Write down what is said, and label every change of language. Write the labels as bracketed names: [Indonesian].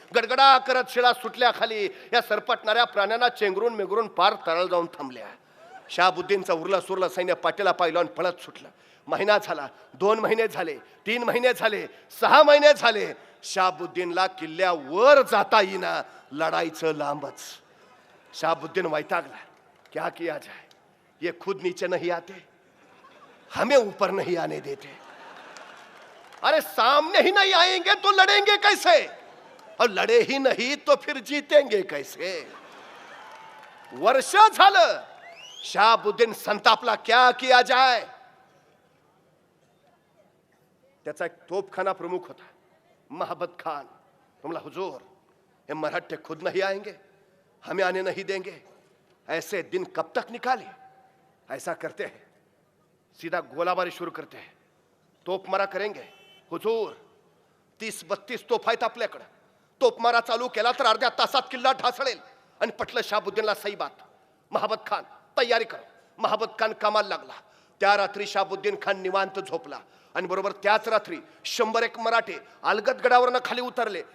[Marathi] गडगडा करत शिळा सुटल्या खाली. या सरपटणाऱ्या प्राण्यांना चेंगरून मेंगरून पार तळाला जाऊन थांबल्या. शाहबुद्दीनचं उरलं सुरलं सैन्य पाठीला पाय लावून पळत सुटलं. महिना झाला, 2 महिने झाले, 3 महिने झाले, 6 महिने झाले. शाहबुद्दीनला किल्ल्यावर जाता येईना, लढायचं लांबच. शाहबुद्दीन वैतागला. [Hindi] क्या किया जाए, ये खुद नीचे नहीं आते, हमें ऊपर नहीं आने देते. अरे सामने ही नहीं आएंगे तो लड़ेंगे कैसे, और लड़े ही नहीं तो फिर जीतेंगे कैसे. [Marathi] वर्ष झालं. शाहबुद्दीन संतापला. [Hindi] क्या किया जाए. [Marathi] त्याचा एक तोपखाना प्रमुख होता, महाबत खान. [Hindi] तुमला, हुजूर ये मराठे खुद नहीं आएंगे, हमें आने नहीं देंगे. ऐसे दिन कब तक निकाले. ऐसा करते हैं, सीधा गोलाबारी शुरू करते हैं, तोपमारा करेंगे. [Marathi] हुजूर 30-32 तोफ आहेत आपल्याकडे. तोपमारा चालू केला तर अर्ध्या तासात किल्ला ढासळेल. आणि पटलं शाहबुद्दीनला सही बात. महाबत खान तयारी कर. महाबत खान कामाला लागला. त्या रात्री शहाबुद्दीन खान निवांत झोपला आणि बरोबर त्याच रात्री 101 मराठे अलगद गडावरनं खाली उतरले.